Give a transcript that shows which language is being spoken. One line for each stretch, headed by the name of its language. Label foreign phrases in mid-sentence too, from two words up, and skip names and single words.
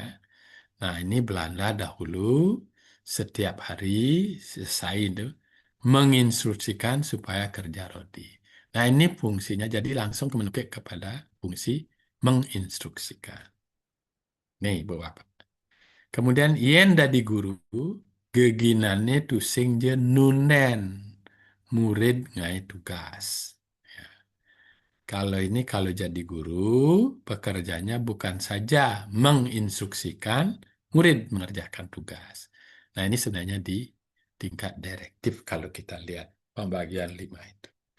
Indonesian: Nah, ini Belanda dahulu setiap hari selesai itu menginstruksikan supaya kerja rodi. Nah, ini fungsinya jadi langsung menukik kepada fungsi menginstruksikan. Nih, Bu Bapak. Kemudian
Balinese: yen dadi guru geginane tusing je nunen murid ngai tugas. Ya.
Indonesian: Kalau jadi guru, pekerjaannya bukan saja menginstruksikan murid mengerjakan tugas. Nah, ini sebenarnya di tingkat direktif kalau kita lihat pembagian 5 itu.